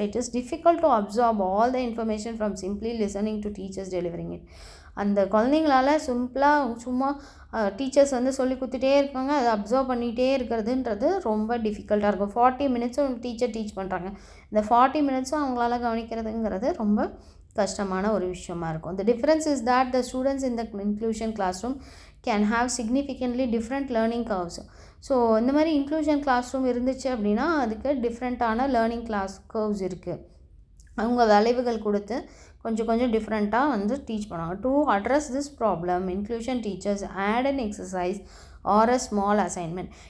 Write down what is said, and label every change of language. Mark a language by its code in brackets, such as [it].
[en] It is difficult to absorb all the information from simply listening to teachers delivering it. [ta] அந்த குழந்தைங்களால் சிம்பிளாக சும்மா teachers வந்து சொல்லி கொடுத்துட்டே இருக்காங்க, அதை அப்சர்வ் பண்ணிகிட்டே இருக்கிறதுன்றது ரொம்ப டிஃபிகல்ட்டாக இருக்கும். 40 மினிட்ஸும் டீச்சர் டீச் பண்ணுறாங்க, இந்த 40 மினிட்ஸும் அவங்களால கவனிக்கிறதுங்கிறது ரொம்ப கஷ்டமான ஒரு விஷயமா இருக்கும். [en] The difference is that the students in the inclusion classroom can have significantly different learning curves. [ta] So இந்த மாதிரி இன்க்ளூஷன் கிளாஸ் ரூம் இருந்துச்சு அப்படின்னா அதுக்கு டிஃப்ரெண்ட்டான லேர்னிங் கிளாஸ் கர்வ்ஸ் இருக்குது. அவங்க வளைவுகள் கொடுத்து கொஞ்சம் கொஞ்சம் டிஃப்ரெண்ட்டாக வந்து டீச் பண்ணுவாங்க. [en] To address this problem inclusion teachers add an exercise or a small assignment.